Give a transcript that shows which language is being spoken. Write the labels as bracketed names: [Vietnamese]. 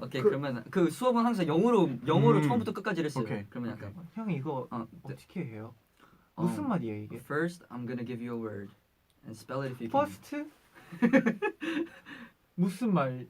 [Korean] 오케이 그러면 그 수업은 항상 영어로 처음부터 끝까지 했어요. 오케이. 그러면 약간 형 이거 네. 어떻게 해요? 무슨 말이에요 이게? [English] First, I'm gonna give you a word and spell it if you [Korean] First 무슨 말이에요?